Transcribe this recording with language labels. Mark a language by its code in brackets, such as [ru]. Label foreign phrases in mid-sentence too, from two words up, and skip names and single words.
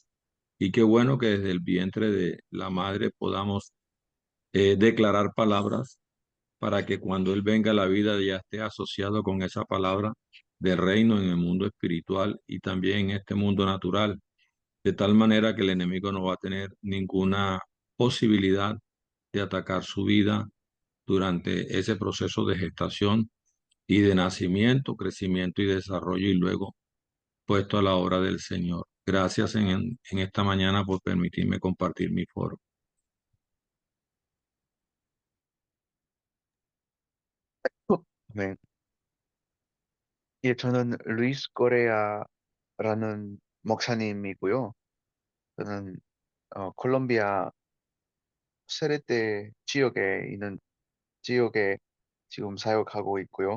[es] Y qué bueno que desde el vientre de la madre podamos declarar palabras para que cuando Él venga a la vida ya esté asociado con esa palabra de reino en el mundo espiritual y también en este mundo natural, de tal manera que el enemigo no va a tener ninguna posibilidad de atacar su vida durante ese proceso de gestación y de nacimiento, crecimiento y desarrollo y luego puesto a la obra del Señor. Gracias en esta mañana por permitirme compartir mi foro. [ko] 네. 예, 저는 루이스 코레아라는 목사님이고요. 저는 콜롬비아 세레테 지역에 지금 사역하고 있고요.